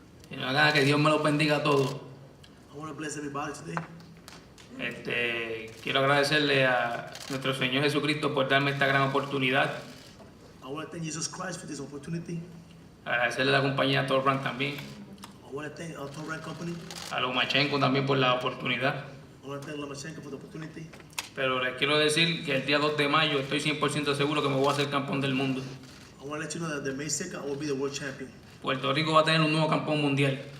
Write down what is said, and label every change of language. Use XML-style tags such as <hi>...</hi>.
<es>Y no haga que Dios me los bendiga a todos.</es> <en>I want to bless everybody today.</en> <es>Quiero agradecerle a nuestro Señor Jesucristo por darme esta gran oportunidad.</es> <en>I want to thank Jesus Christ for this opportunity.</en> <es>Agradecerle a la compañía Torran también.</es> <en>I want to thank our Torran company.</en> <es>A Lomachenko también por la oportunidad.</es> <en>I want to thank Lomachenko for the opportunity.</en> <es>Pero les quiero decir que el día 2 de mayo estoy 100% seguro que me voy a hacer campeón del mundo.</es> <en>I want to let you know that the May 2nd I will be the world champion.</en> <es>Puerto Rico va a tener un nuevo campeón mundial.</es>